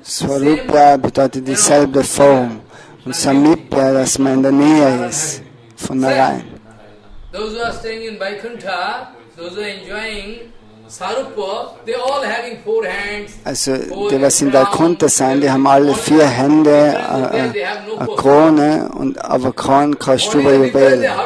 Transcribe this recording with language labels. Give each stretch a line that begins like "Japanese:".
German: Swarupa bedeutet dieselbe Form. Und Samipya, dass man in der Nähe ist von der Reihe.
English: Those who are staying in Vaikuntha, those who are enjoying Sarupa, they all having 4 hands.
German: Also die, was in Vaikuntha sind, die haben alle 4 Hände, eine Krone, aber kein Kaustubha-Juwel.